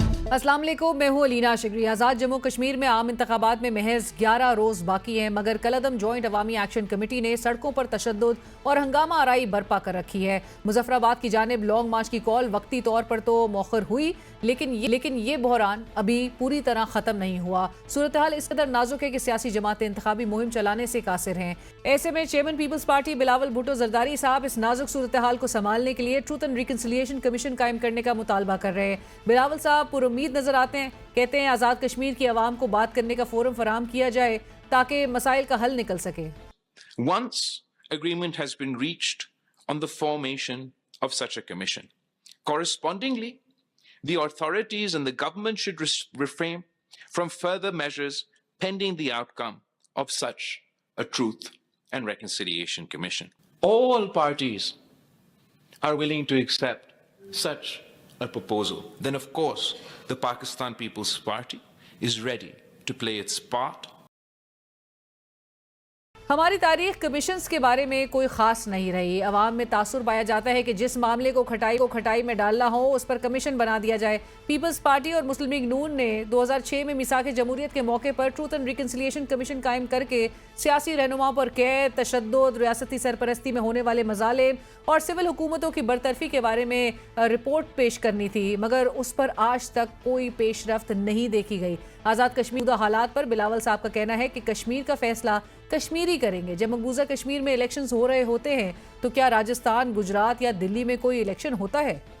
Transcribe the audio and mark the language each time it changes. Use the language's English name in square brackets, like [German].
[Urdu] السلام علیکم، میں ہوں علینا شگری۔ آزاد جموں کشمیر میں عام انتخابات میں محض 11 روز باقی ہیں، مگر کالعدم جوائنٹ عوامی ایکشن کمیٹی نے سڑکوں پر تشدد اور ہنگامہ آرائی برپا کر رکھی ہے۔ مظفر آباد کی جانب لانگ مارچ کی کال وقتی طور پر تو مؤخر ہوئی، لیکن یہ بحران ابھی پوری طرح ختم نہیں ہوا۔ صورتحال اس قدر نازک ہے کہ سیاسی جماعتیں انتخابی مہم چلانے سے قاصر ہیں۔ ایسے میں chairman Peoples party Bilawal Bhutto Zardari صاحب اس نازک صورتحال کو سنبھالنے کے لیے ٹروتھ اینڈ ریکنسیلیشن کمیشن قائم کرنے کا مطالبہ کر رہے ہیں۔ بلاول صاحب پر امید نظر آتے ہیں، کہتے ہیں آزاد کشمیر کی عوام کو بات کرنے کا فورم فراہم کیا جائے تاکہ مسائل کا حل نکل سکے۔ [English] Once agreement has been reached on the formation of such a commission, correspondingly, the authorities and the government should refrain from further measures pending the outcome of such a Truth and Reconciliation Commission. All parties are willing to accept such a proposal. Then, of course, the Pakistan People's Party is ready to play its part. [Urdu] ہماری تاریخ commissions کے بارے میں کوئی خاص نہیں رہی۔ عوام میں تاثر پایا جاتا ہے کہ جس معاملے کو کھٹائی میں ڈالنا ہو اس پر کمیشن بنا دیا جائے۔ پیپلز پارٹی اور مسلم لیگ نون نے 2006 میں میثاق جمہوریت کے موقع پر ٹروتھ اینڈ ریکنسیلیشن کمیشن قائم کر کے سیاسی رہنماؤں پر قید، تشدد، ریاستی سرپرستی میں ہونے والے مظالم اور سول حکومتوں کی برطرفی کے بارے میں رپورٹ پیش کرنی تھی، مگر اس پر آج تک کوئی پیش رفت نہیں دیکھی گئی۔ آزاد کشمیر کے حالات پر بلاول صاحب کا کہنا ہے کہ کشمیر کا فیصلہ کشمیری کریں گے۔ جب مقبوضہ کشمیر میں الیکشنز ہو رہے ہوتے ہیں تو کیا راجستھان، گجرات یا دلی میں کوئی الیکشن ہوتا ہے؟